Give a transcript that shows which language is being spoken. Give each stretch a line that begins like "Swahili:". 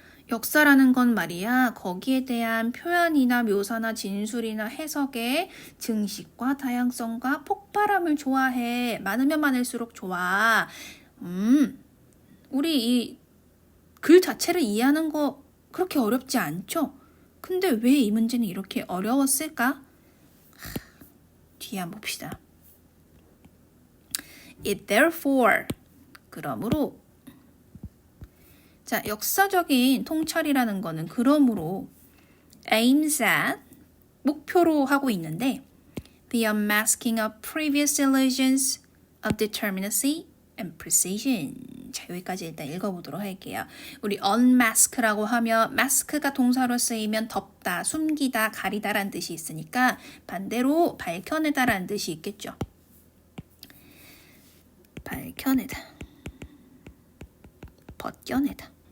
Korean: 역사라는 건 말이야, 거기에 대한 표현이나 묘사나 진술이나 해석의 증식과 다양성과 폭발함을 좋아해. 많으면 많을수록 좋아. 우리 이 글 자체를 이해하는 거 그렇게 어렵지 않죠? 근데 왜 이 문제는 이렇게 어려웠을까? 뒤에 한번 봅시다.
English: It therefore,
Korean: 그러므로, 자, 역사적인 통찰이라는 거는 그러므로
English: aims at,
Korean: 목표로 하고 있는데
English: the unmasking of previous illusions of determinacy and precision.
Korean: 자, 여기까지 일단 읽어보도록 할게요. 우리 unmask라고 하면 mask가 동사로 쓰이면 덮다, 숨기다, 가리다라는 뜻이 있으니까 반대로 밝혀내다라는 뜻이 있겠죠. 밝혀내다, 벗겨내다.